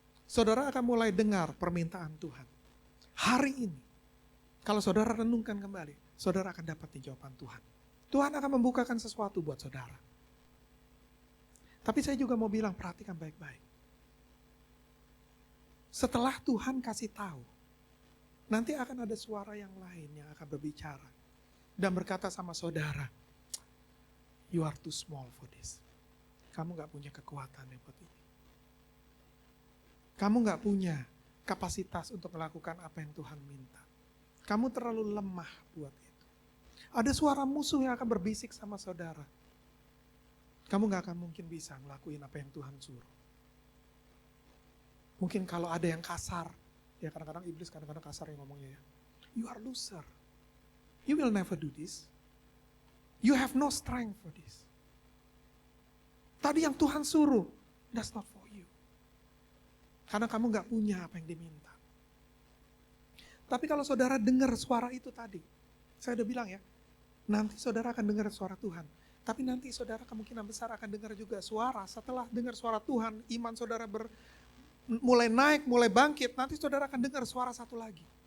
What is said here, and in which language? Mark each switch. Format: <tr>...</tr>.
<id>Saudara akan mulai dengar permintaan Tuhan. Hari ini, kalau saudara renungkan kembali, saudara akan dapat jawaban Tuhan. Tuhan akan membukakan sesuatu buat saudara. Tapi saya juga mau bilang, perhatikan baik-baik. Setelah Tuhan kasih tahu, nanti akan ada suara yang lain yang akan berbicara. Dan berkata sama saudara,</id> <en>you are too small for this.</en> <id>Kamu gak punya kekuatan buat ini. Kamu gak punya kapasitas untuk melakukan apa yang Tuhan minta. Kamu terlalu lemah buat itu. Ada suara musuh yang akan berbisik sama saudara. Kamu gak akan mungkin bisa ngelakuin apa yang Tuhan suruh. Mungkin kalau ada yang kasar, ya kadang-kadang iblis kadang-kadang kasar yang ngomongnya ya.</id> <en>You are loser. You will never do this. You have no strength for this.</en> <id>Tadi yang Tuhan suruh,</id> <en>that's not for you.</en> <id>Karena kamu gak punya apa yang diminta. Tapi kalau saudara dengar suara itu tadi, saya udah bilang ya, nanti saudara akan dengar suara Tuhan. Tapi nanti saudara kemungkinan besar akan dengar juga suara, setelah dengar suara Tuhan, iman saudara mulai naik, mulai bangkit, nanti saudara akan dengar suara satu lagi.</id>